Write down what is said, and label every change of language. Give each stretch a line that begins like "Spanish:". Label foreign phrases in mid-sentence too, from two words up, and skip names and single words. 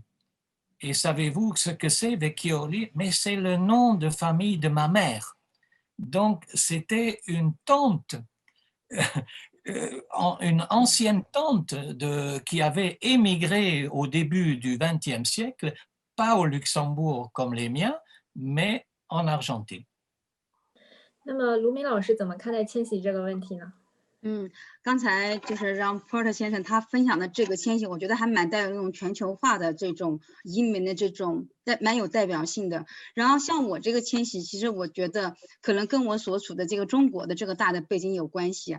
French: Et savez-vous ce que c'est Vecchioli? Mais c'est le nom de famille de ma mère. Donc, c'était une tante une ancienne tante qui avait émigré au début du XXe siècle, pas au Luxembourg comme les miens, mais en Argentine.
Chinese: 那么卢明老师怎么看待迁徙这个问题呢？刚才就是让 Porter 先生他分享的这个迁徙，我觉得还蛮带有那种全球化的这种移民的这种蛮有代表性的。然后像我这个迁徙，其实我觉得可能跟我所处的这个中国的这个大的背景有关系。